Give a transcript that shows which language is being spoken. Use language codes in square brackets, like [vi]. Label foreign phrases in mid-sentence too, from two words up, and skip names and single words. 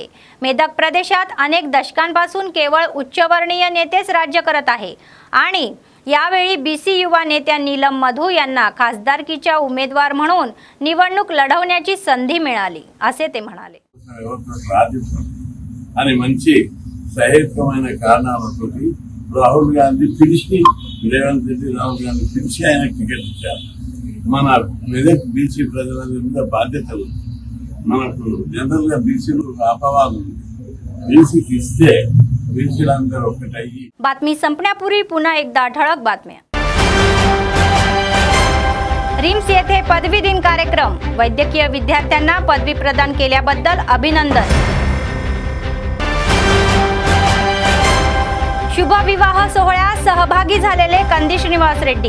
[mr] मेदक प्रदेशात अनेक दशकांपासून केवळ उच्चवर्णीय नेतेच राज्य करत आहे आणि यावेळी बीसी युवा नेत्या नीलम मधू यांना खासदारकीच्या उमेदवार म्हणून निवडणूक लढवण्याची संधी मिळाली असे ते म्हणाले. [te] आणि మంచి సహేతుకమైన కారణాలతోటి రాహుల్ గాంధీ పిలిచి రేవంత్ రెడ్డి రాహుల్ గాంధీ పిలిచి ఆయన టికెట్ ఇచ్చారు. మన మెదక్ బీసీ ప్రజలందరి మీద బాధ్యత ఉంది. మనకు జనరల్ గా బీసీలు అపవాదం ఉంది. బీసీకి ఇస్తే బీసీలందరూ ఒకటయ్యి. [mr] बातमी संपण्यापूर्वी पुन्हा एकदा ठळक बातम्या. रिम्स येथे पदवी दिन कार्यक्रम. वैद्यकीय विद्यार्थ्यांना पदवी प्रदान केल्याबद्दल अभिनंदन. शुभविवाह सोहळ्यात सहभागी झालेले कंदी श्रीनिवास रेड्डी.